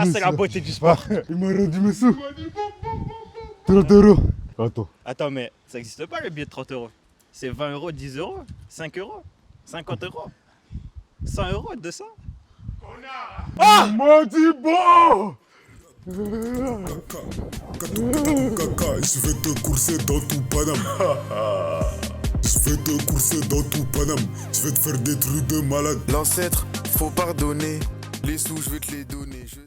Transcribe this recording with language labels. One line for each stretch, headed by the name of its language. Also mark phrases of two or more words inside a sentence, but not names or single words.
French: Ça c'est la beauté du sport. Il m'a rendu mes sous. 30 euros. Attends. Attends, mais ça n'existe pas le billet de 30 euros. C'est 20 euros, 10 euros, 5 euros, 50 euros, 100 euros, 200. Modibo! Katou katakou kaka, je vais te courser dans tout Paname. Je vais te courser dans tout Paname. Je vais te faire des trucs de malade. L'ancêtre, faut pardonner. Les sous je vais te les donner.